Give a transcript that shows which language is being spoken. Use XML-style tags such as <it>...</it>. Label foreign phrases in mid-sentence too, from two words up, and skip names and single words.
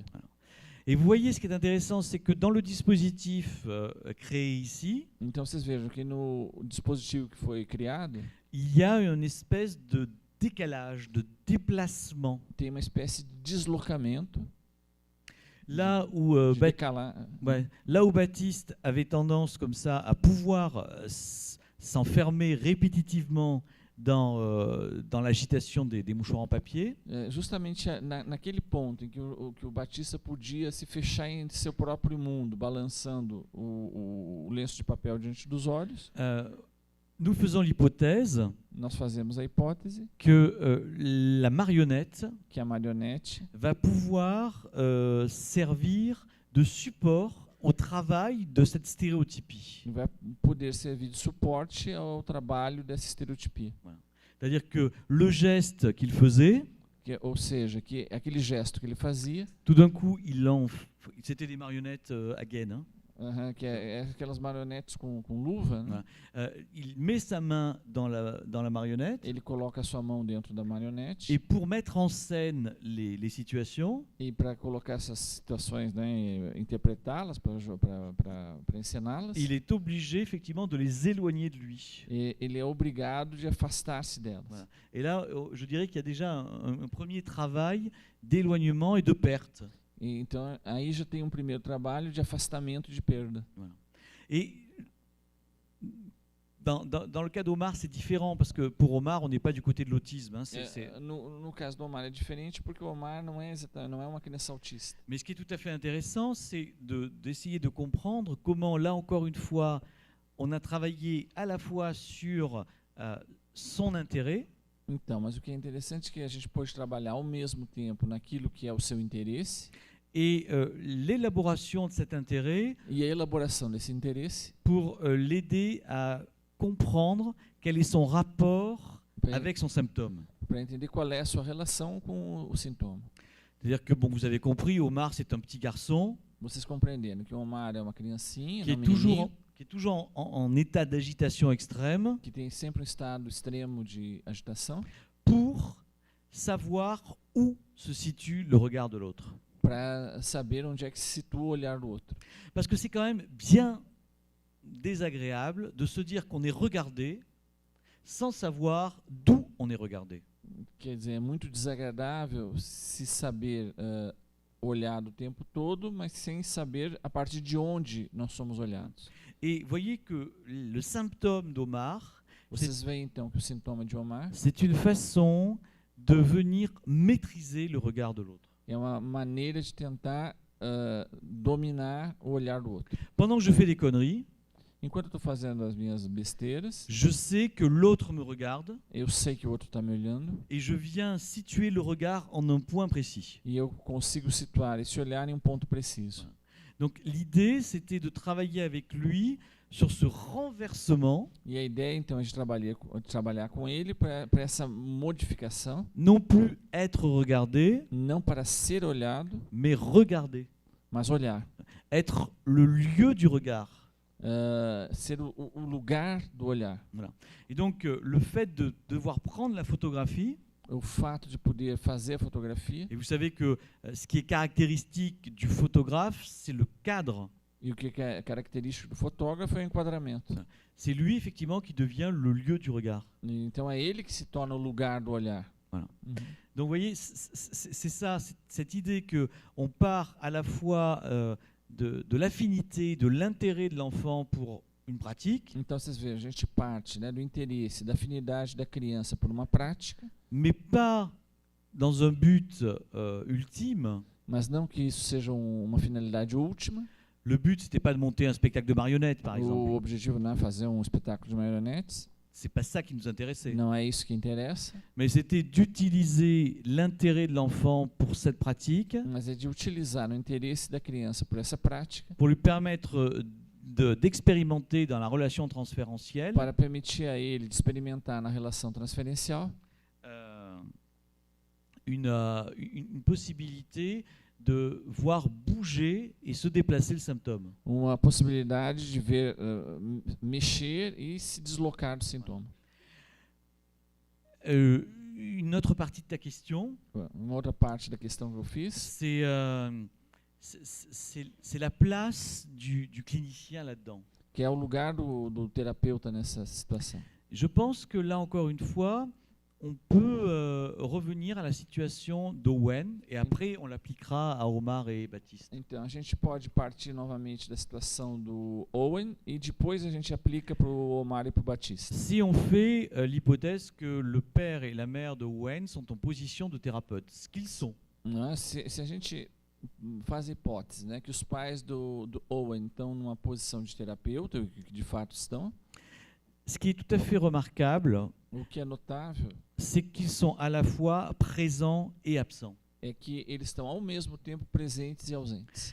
<fr>Et vous voyez, ce qui est intéressant, c'est que dans le dispositif créé ici,</fr> <pt>Então vocês vejam que no dispositivo que foi criado,</pt> <fr>il y a une espèce de décalage, de déplacement.</fr> <pt>tem uma espécie de deslocamento,</pt> <fr>Là où, là où Baptiste avait tendance comme ça à pouvoir s'enfermer répétitivement dans l'agitation des mouchoirs en papier,</fr> <pt>justamente naquele ponto em que o Batista podia se fechar em seu próprio mundo, balançando o lenço de papel diante dos olhos,</pt> <fr>nous faisons l'hypothèse</fr> <pt>nós fazemos a hipótese</pt> <fr>que la marionnette</fr> <pt>que a marionete</pt> <fr>va pouvoir servir de support au travail de cette stéréotypie.</fr> <pt>vai poder servir de suporte ao trabalho dessa estereotipia.</pt> <fr>C'est-à-dire que le geste qu'il faisait,</fr> <pt>Ou seja, que aquele gesto que ele fazia,</pt> <fr>tout d'un coup, c'était des marionnettes à gaine, hein.</fr> <pt>que é aquelas marionetes com luva, né?</pt> <fr>Il met sa main dans la marionnette,</fr> <pt>Ele coloca a sua mão dentro da marionete</pt> <fr>et pour mettre en scène les situations,</fr> <pt>e para colocar essas situações, né, interpretá-las, para encená-las,</pt> <fr>il est obligé effectivement de les éloigner de lui.</fr> <pt>ele é obrigado de afastar-se delas.</pt> <fr>Voilà. Et là, je dirais qu'il y a déjà un premier travail d'éloignement et de perte.</fr> <pt>E então aí já tem um primeiro trabalho de afastamento e de perda.</pt> <fr>Voilà. Et dans le cas d'Omar, c'est différent parce que pour Omar, on n'est pas du côté de l'autisme, hein,</fr> <pt>No caso do Omar é diferente porque o Omar não é uma criança autista.</pt> <fr>Mais ce qui est tout à fait intéressant, c'est d'essayer de comprendre comment, là encore une fois, on a travaillé à la fois sur son intérêt.</fr> <pt>Então, mas o que é interessante é que a gente pode trabalhar ao mesmo tempo naquilo que é o seu interesse</pt> <fr>Et l'élaboration de cet intérêt</fr> <pt>e a elaboração desse interesse</pt> <fr>pour l'aider à comprendre quel est son rapport</fr> <pt>para</pt> <fr>avec son symptôme.</fr> <pt>para entender qual é a sua relação com o sintoma.</pt> <fr>C'est-à-dire que, bon, vous avez compris, Omar, c'est un petit garçon</fr> <pt>Vocês compreendendo que o Omar é uma criancinha,</pt> <fr>qui</fr> <pt>um</pt> <fr>est toujours,</fr> <pt>menininho,</pt> <fr>qui est toujours en état d'agitation extrême</fr> <pt>que tem sempre um estado extremo de agitação,</pt> <fr>pour savoir où se situe le regard de l'autre.</fr> <pt>para saber onde é que se situa o olhar do outro.</pt> <fr>Parce que c'est quand même bien désagréable de se dire qu'on est regardé sans savoir d'où on est regardé.</fr> <pt>Quer dizer, é muito desagradável se saber olhar o tempo todo, mas sem saber a partir de onde nós somos olhados.</pt> <fr>Et voyez que le symptôme d'Omar,</fr> <pt>Vocês veem então que o sintoma de Omar</pt> <fr>c'est une façon de venir maîtriser le regard de l'autre.</fr> <pt>é uma maneira de tentar dominar o olhar do outro.</pt> <fr>Pendant que je fais des conneries,</fr> <pt>Enquanto eu estou fazendo as minhas besteiras,</pt> <fr>je sais que l'autre me regarde</fr> <pt>eu sei que o outro está me olhando</pt> <fr>et je viens situer le regard en un point précis.</fr> <pt>e eu consigo situar esse olhar em um ponto preciso.</pt> <fr>Donc l'idée, c'était de travailler avec lui sur ce renversement,</fr> <pt>E a ideia então é de trabalhar com ele para essa modificação,</pt> <fr>non plus être regardé,</fr> <pt>não para ser olhado,</pt> <fr>mais regarder.</fr> <pt>mas olhar.</pt> <fr>Être le lieu du regard.</fr> <pt>Ser o lugar do olhar.</pt> <fr>Et donc le fait de devoir prendre la photographie,</fr> <pt>O fato de poder fazer a fotografia,</pt> <fr>et vous savez que ce qui est caractéristique du photographe, c'est le cadre.</fr> <pt>e o que é característico do fotógrafo é o enquadramento.</pt> <fr>C'est lui effectivement qui devient le lieu du regard.</fr> <pt>E então é ele que se torna o lugar do olhar.</pt> <fr>Voilà. Uhum. Donc vous voyez, c'est ça, cette idée qu'on part à la fois de l'affinité, de l'intérêt de l'enfant pour une pratique,</fr> <pt>Então vocês veem, a gente parte, né, do interesse, da afinidade da criança por uma prática,</pt> <fr>mais pas dans un but ultime.</fr> <pt>mas não que isso seja uma finalidade última.</pt> <fr>Le but, c'était pas de monter un spectacle de marionnettes, par</fr> <pt>O</pt> <fr>exemple.</fr> <pt>objetivo não é fazer um espetáculo de marionetes,</pt> <fr>C'est pas ça qui nous intéressait.</fr> <pt>não é isso que interessa,</pt> <fr>Mais c'était d'utiliser l'intérêt de l'enfant pour cette pratique,</fr> <pt>mas é de utilizar o interesse da criança por essa prática</pt> <fr>pour lui permettre d'expérimenter dans la relation transférentielle</fr> <pt>para permitir a ele de experimentar na relação transferencial</pt> <fr>une possibilité de voir bouger et se déplacer le symptôme.</fr> <pt>uma possibilidade de ver mexer e se deslocar do sintoma.</pt> <fr>Une autre partie de ta question,</fr> <pt>Uma outra parte da questão que eu fiz</pt> <fr>c'est la place du clinicien là-dedans.</fr> <pt>que é o lugar do terapeuta nessa situação.</pt> <fr>Je pense que là encore une fois, on peut revenir à la situation d'Owen et après on l'appliquera à Omar et Baptiste.</fr> <pt>Então a gente pode partir novamente da situação do Owen e depois a gente aplica para o Omar e para o Batista.</pt> <fr>Si on fait l'hypothèse que le père et la mère de Owen sont en position de thérapeute, ce qu'ils sont,</fr> <pt>Não é? Se a gente faz a hipótese, né, que os pais do Owen estão numa posição de terapeuta, que de fato estão,</pt> <fr>ce qui est tout à fait remarquable,</fr> <pt>o que é notável</pt> <fr>c'est qu'ils sont à la fois présents et absents.</fr> <pt>é que eles estão ao mesmo tempo presentes e ausentes.</pt>